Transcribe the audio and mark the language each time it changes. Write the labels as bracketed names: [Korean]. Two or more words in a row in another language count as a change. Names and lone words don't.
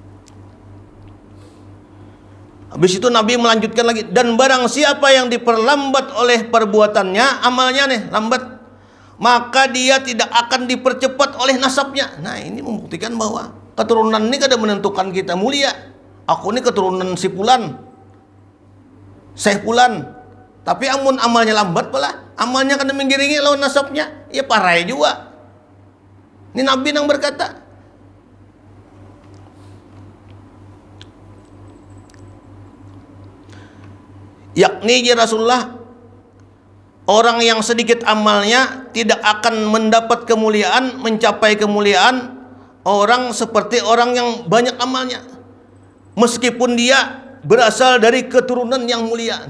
[Indonesian] Habis itu Nabi melanjutkan lagi, dan barang siapa yang diperlambat oleh perbuatannya, amalnya nih lambat, maka dia tidak akan dipercepat oleh nasabnya. [Banjar] Nah ini membuktikan bahwa keturunan ini kada menentukan kita mulia. [Indonesian] Aku ini keturunan si Fulan, Syekh Fulan, [Banjar] tapi amun amalnya lambat pula, amalnya kada menggiringi lawan nasabnya, ya parai juga. [Indonesian] Ini Nabi yang berkata. Yakni ya Rasulullah, orang yang sedikit amalnya tidak akan mendapat kemuliaan, mencapai kemuliaan orang seperti orang yang banyak amalnya, meskipun dia berasal dari keturunan yang mulia.